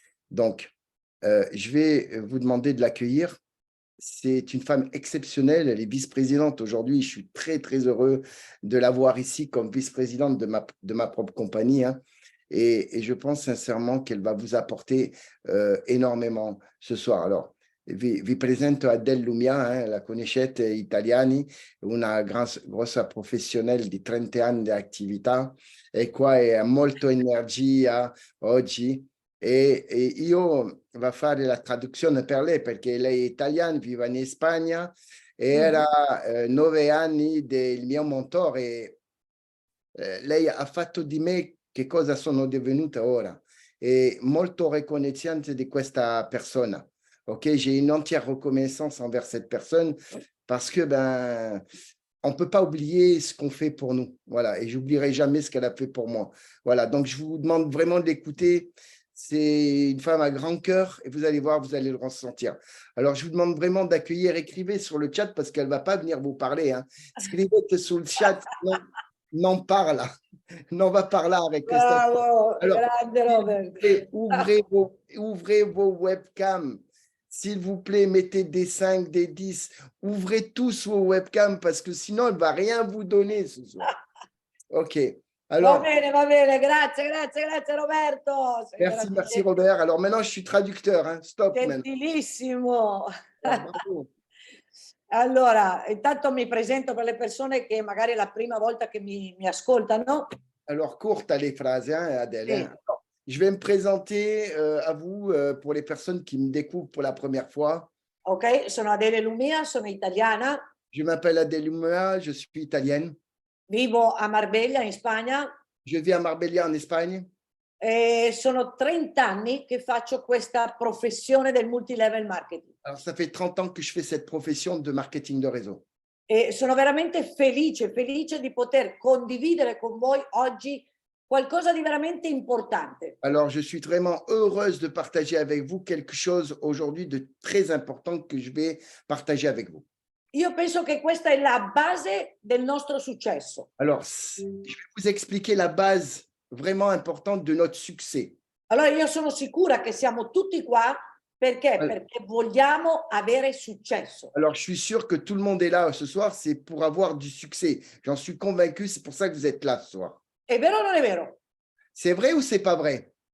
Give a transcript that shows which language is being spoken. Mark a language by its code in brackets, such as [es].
[fr] Donc, je vais vous demander de l'accueillir. C'est une femme exceptionnelle. Elle est vice-présidente aujourd'hui. Je suis très, très heureux de l'avoir ici comme vice-présidente de ma propre compagnie. Hein. Et je pense sincèrement qu'elle va vous apporter énormément ce soir. [it] Alors, vi presento Adele Lumia, la conoscete italiani, una grossa professionale di 30 anni di attività e qua ha molto energia oggi e io va a fare la traduzione per lei perché lei è italiana, vive in Spagna e era 9 anni del mio mentore. Lei ha fatto di me che cosa sono divenuta ora e molto riconoscente di questa persona. [fr] Ok, j'ai une entière reconnaissance envers cette personne parce que on ne peut pas oublier ce qu'on fait pour nous. Voilà, et j'oublierai jamais ce qu'elle a fait pour moi. Voilà, donc je vous demande vraiment de l'écouter. C'est une femme à grand cœur et vous allez voir, vous allez le ressentir. Alors, je vous demande vraiment d'accueillir, écrivez sur le chat parce qu'elle ne va pas venir vous parler. Hein. [it] Scrivete sul chat, non parla, non va parlare questa. [fr] Bravo, Alors, [it] grande Robert. [fr] ouvrez vos webcams. S'il vous plaît, mettez des 5, des 10. Ouvrez tous vos webcams parce que sinon, elle ne va rien vous donner ce soir. OK. Alors, [it] Va bene, grazie Roberto. [fr] merci Robert. Alors maintenant, je suis traducteur. Hein. Stop maintenant. [it] Gentilissimo. [fr] Bravo. [it] Allora, intanto mi presento per le persone che magari è la prima volta che mi ascoltano. [fr] Alors, courte les phrases, hein, Adèle. [it] Sì. Hein. [fr] Alors, je vais me présenter à vous pour les personnes qui me découvrent pour la première fois. [it] Ok, sono Adele Lumia, sono italiana. [fr] Je m'appelle Adèle Lumia, je suis italienne. [it] Vivo a Marbella, in Spagna. [fr] Je vis à Marbella, en Espagne. [it] E sono 30 anni che faccio questa professione del multilevel marketing. [fr] Alors, ça fait 30 ans que je fais cette profession de marketing de réseau. [it] E sono veramente felice di poter condividere con voi oggi qualcosa di veramente importante. [fr] Alors, je suis vraiment heureuse de partager avec vous quelque chose aujourd'hui de très important que je vais partager avec vous. [it] Io penso che questa è la base del nostro successo. [fr] Alors, je vais vous expliquer la base vraiment importante de notre succès. [it] Allora io sono sicura che siamo tutti qua perché? Perché vogliamo avere successo. [fr] Alors, je suis sûr que tout le monde est là ce soir, c'est pour avoir du succès. J'en suis convaincu, c'est pour ça que vous êtes là ce soir. [it] È vero o non è vero? [fr] C'est vrai ou c'est pas vrai?